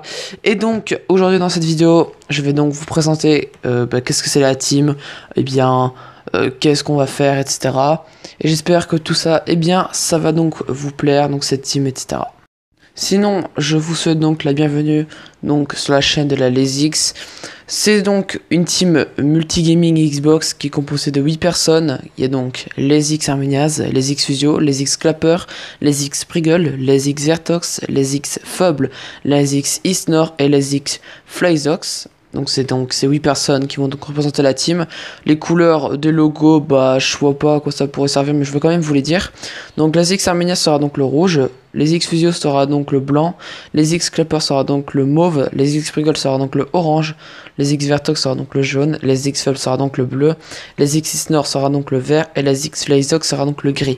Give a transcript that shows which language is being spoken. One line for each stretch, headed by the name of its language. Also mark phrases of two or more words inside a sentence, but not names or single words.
French: Et donc aujourd'hui dans cette vidéo, je vais donc vous présenter qu'est-ce que c'est la team, et bien qu'est-ce qu'on va faire, etc. Et j'espère que tout ça, ça va donc vous plaire, donc cette team, etc. Sinon, je vous souhaite donc la bienvenue donc sur la chaîne de la Lazix. C'est donc une team multigaming Xbox qui est composée de 8 personnes. Il y a donc Lazix Armeniaz, Lazix Fusio, Lazix Clapper, Lazix Priggle, Lazix Vertox, Lazix Foble, Lazix Isnor et Lazix Flyzox. Donc ces 8 personnes qui vont donc représenter la team. Les couleurs des logos, je vois pas à quoi ça pourrait servir, mais je veux quand même vous les dire. Donc Lazix Armenia sera donc le rouge, Lazix Fusio sera donc le blanc, Lazix Clapper sera donc le mauve, Lazix Priggle sera donc le orange, Lazix Vertox sera donc le jaune, Lazix Foble sera donc le bleu, Lazix Isnor sera donc le vert et Lazix Flyzox sera donc le gris.